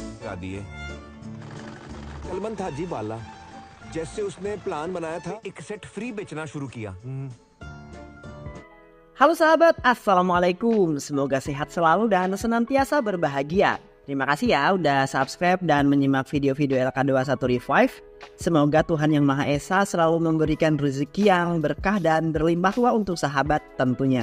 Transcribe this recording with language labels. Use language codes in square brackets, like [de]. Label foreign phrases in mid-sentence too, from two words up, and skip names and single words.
[hi] बचा दिए। कलमन था अजीब वाला, जैसे उसने प्लान बनाया था एक सेट फ्री बेचना शुरू किया। [id] Halo sahabat, Assalamualaikum. Semoga sehat selalu dan senantiasa berbahagia. Terima kasih ya udah subscribe dan menyimak video-video LK21 Revive. Semoga Tuhan Yang Maha Esa selalu memberikan rezeki yang berkah dan berlimpah ruah untuk sahabat tentunya.